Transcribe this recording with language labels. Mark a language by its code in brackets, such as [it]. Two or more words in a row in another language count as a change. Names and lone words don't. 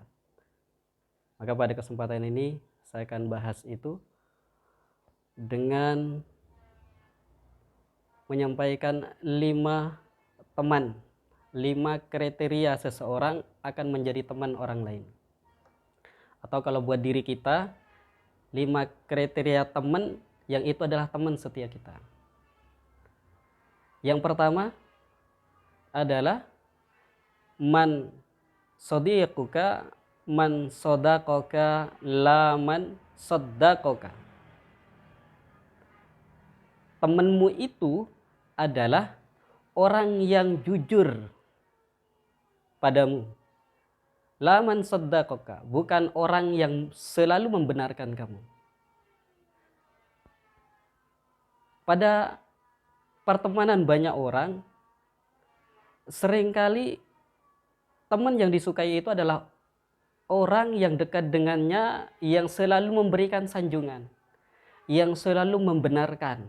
[id] Maka pada kesempatan ini saya akan bahas itu dengan menyampaikan 5 teman, 5 kriteria seseorang akan menjadi teman orang lain. Atau kalau buat diri kita, 5 kriteria teman yang itu adalah teman setia kita. Yang pertama adalah [ar] من صدقك من صدقك لا من صدقك. [id] Temanmu itu adalah orang yang jujur padamu. [ar] لا من صدّقك, [id] bukan orang yang selalu membenarkan kamu. Pada pertemanan banyak orang, seringkali teman yang disukai itu adalah orang yang dekat dengannya, yang selalu memberikan sanjungan, yang selalu membenarkan.